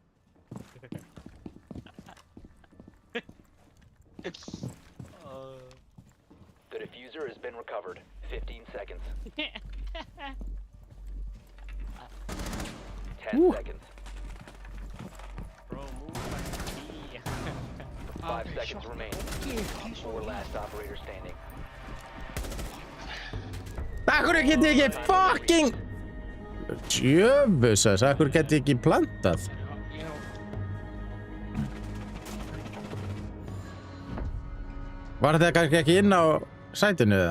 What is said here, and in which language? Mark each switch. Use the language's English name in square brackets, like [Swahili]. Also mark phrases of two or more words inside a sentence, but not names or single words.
[English] The diffuser has been recovered. 15 seconds. 10 seconds. Bro, move like a 5 seconds remain. 4 last operator standing. [Icelandic] Akkur get ég ekki fucking... Djöfusas, akkur get ég ekki plantað? Var þetta kannski ekki inn á sætinu eða?